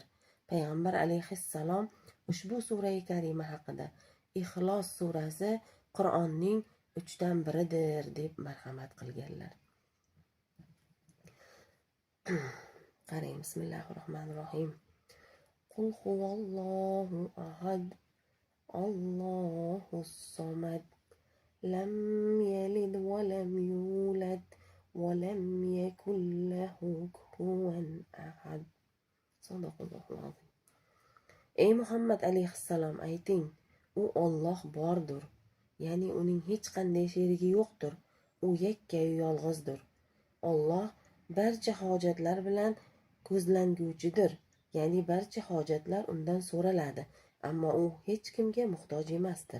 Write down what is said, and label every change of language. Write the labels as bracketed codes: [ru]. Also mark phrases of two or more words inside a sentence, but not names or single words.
[uz] Payg'ambar alayhissalom ushbu sura-i karima haqida Ixlos surasi Qur'onning 3dan 1dir deb marhamat qilganlar. Qarang, bismillahirrohmanirrohim. [ar] قل هو الله أحد الله الصمد, لم يلد ولم يولد ولم يكن له كفوا أحد. صدق الله العظيم. [uz] Ey Muhammad alayhissalom, ayting, u Alloh bordir, ya'ni uning hech qanday sherigi yo'qdir. U yakka-yu yolg'izdir. Alloh barcha hojatlar bilan ko'zlanguvchidir, ya'ni barcha hojatlar undan so'raladi, ammo u hech kimga muhtoj emasdir.